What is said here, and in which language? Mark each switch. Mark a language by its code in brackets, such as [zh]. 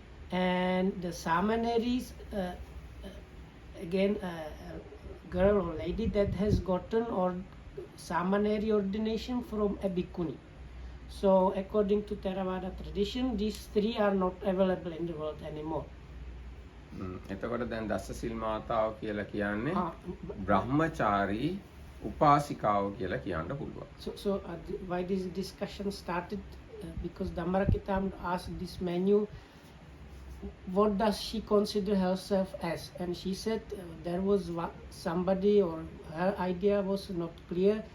[en] And the Samaneris, again, a girl or lady that has gotten or Samaneri ordination from a bhikkhuni. So according to Theravada tradition, these 3 are not available in the world anymore. [si] එතකොට දැන් දසසිල් මාතාව කියලා කියන්නේ Ah, බ්‍රහ්මචාරී උපාසිකාව කියලා කියන්න පුළුවන්. [en] So why this discussion started? Because Dhammarakita asked this menu, what does she consider herself as? And she said there was somebody, or her idea was not clear.